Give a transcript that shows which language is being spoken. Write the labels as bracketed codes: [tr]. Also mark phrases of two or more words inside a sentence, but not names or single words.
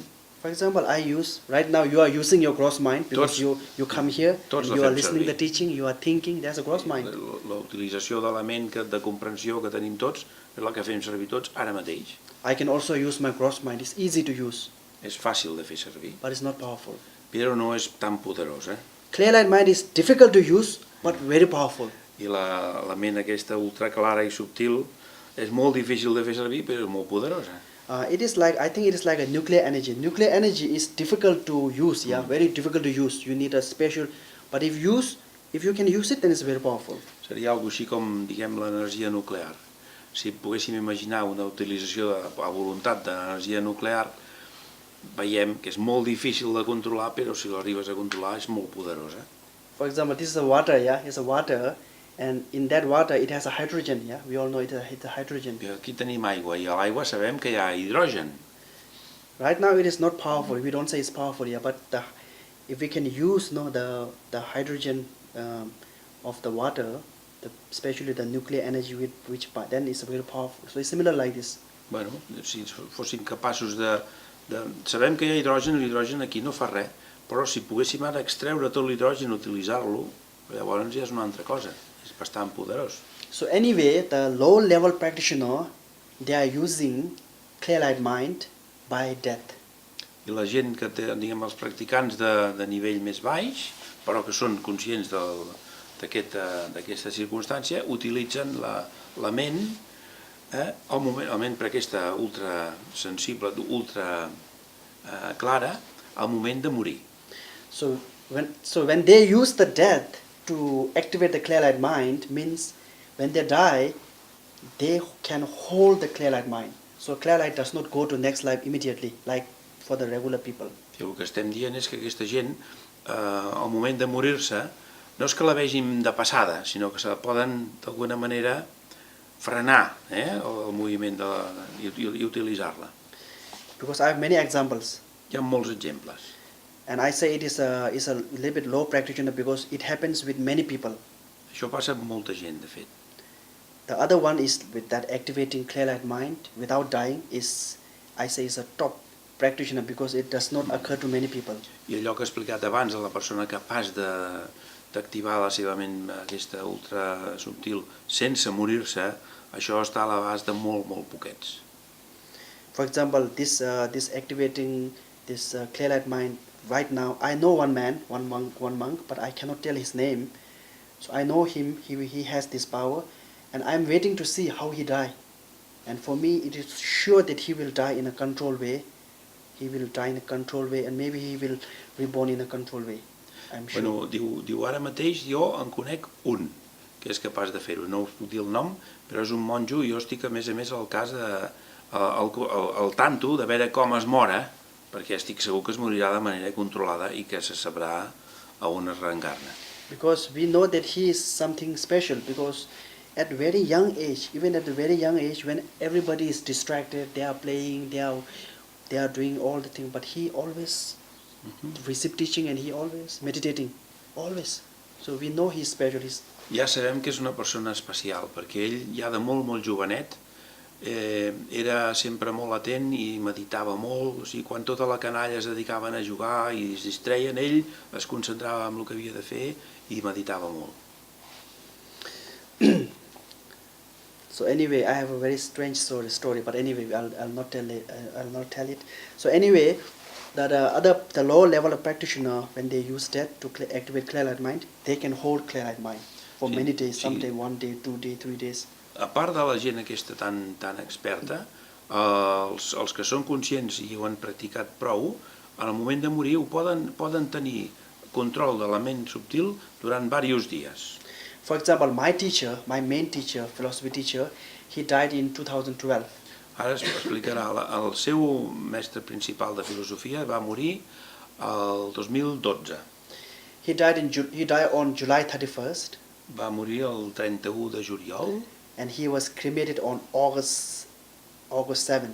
[en] For example, right now you are using your gross mind because you come here, you are listening to the teaching, you are thinking, that's a gross mind. [ca] La utilització de la ment de comprensió que tenim tots és la que fem servir tots ara mateix. [en] I can also use my gross mind, it's easy to use. [ca] És fàcil de fer servir. [en] But it's not powerful. [ca] Però no és tan poderosa. [en] Clear light mind is difficult to use, but very powerful. [ca] I la ment aquesta ultraclara i subtil és molt difícil de fer servir, però és molt poderosa. [en] I think it is like a nuclear energy. Nuclear energy is difficult to use, very difficult to use. You need a special, but if you can use it, then it's very powerful. [ca] Seria algo així com, diguem, l'energia nuclear. Si poguéssim imaginar una utilització a voluntat d'energia nuclear, veiem que és molt difícil de controlar, però si l'arribes a controlar és molt poderosa. [en] For example, this is a water, it's a water, and in that water it has a hydrogen, we all know it has a hydrogen. [ca] Aquí tenim aigua, i a l'aigua sabem que hi ha hidrogen. [en] Right now it is not powerful, we don't say it's powerful, but if we can use the hydrogen of the water, especially the nuclear energy then it's very powerful. So it's similar like this. [ca] Bueno, si fóssim capaços sabem que hi ha hidrogen, l'hidrogen aquí no fa res, però si poguéssim ara extreure tot l'hidrogen i utilitzar-lo, llavors ja és una altra cosa, és bastant poderós. [en] So anyway, the low level practitioner, they are using clear light mind by death. [ca] I la gent que té, diguem, els practicants de nivell més baix, però que són conscients d'aquesta circumstància, utilitzen la ment El moment per aquesta ultra sensible, ultra clara, el moment de morir. [en] So when they use the death to activate the clear light mind, means when they die, they can hold the clear light mind. So clear light does not go to next life immediately, like for the regular people. [ca] I el que estem dient és que aquesta gent, al moment de morir-se, no és que la vegin de passada, sinó que se poden d'alguna manera frenar el moviment i utilitzar-la. [en] Because I have many examples. [ca] Hi ha molts exemples. [en] And I say it is a little bit low practitioner because it happens with many people. [ca] Això passa amb molta gent, de fet. [en] The other one is with that activating clear light mind without dying is, I say, is a top practitioner because it does not occur to many people. [ca] I allò que he explicat abans de la persona capaç d'activar la seva ment aquesta ultra subtil sense morir-se, això està a l'abast de molt poquets. [en] For example, this activating this clear light mind right now, I know one man, one monk, but I cannot tell his name. So I know him, he has this power, and I'm waiting to see how he die. And for me, it is sure that he will die in a controlled way. He will die in a controlled way, and maybe he will reborn in a controlled way. I'm sure. [ca] Bueno, diu ara mateix jo en conec un que és capaç de fer-ho. No us puc dir el nom, però és un monjo i jo estic a més al cas [es] al tanto [ca] de veure com es mora, perquè estic segur que es morirà de manera controlada i que se sabrà a on es reencarna. [en] Because we know that he is something special, because at very young age, even at a very young age, when everybody is distracted, they are playing, they are doing all the things, but he always receive teaching and he always meditating, always. So we know he is special. [ca] Ja sabem que és una persona especial, perquè ell ja de molt jovenet era sempre molt atent i meditava molt. O sigui, quan tota la canalla es dedicaven a jugar i es distreien, ell es concentrava en el que havia de fer i meditava molt. [en] So anyway, I have a very strange story, but anyway, I'll not tell it. So anyway, the lower level of practitioner, when they use that to activate clear light mind, they can hold clear light mind for many days, sometimes 1 day, 2 days, 3 days. [ca] A part de la gent aquesta tan experta, els que són conscients i ho han practicat prou, en el moment de morir poden tenir control de la ment subtil durant diversos dies. [en] For example, my main teacher, philosophy teacher, he died in 2012. [ca] Ara es explicarà, el seu mestre principal de filosofia va morir el 2012. [en] He died on July 31st. [ca] Va morir el 31 de juliol. [en] And he was cremated on August 7.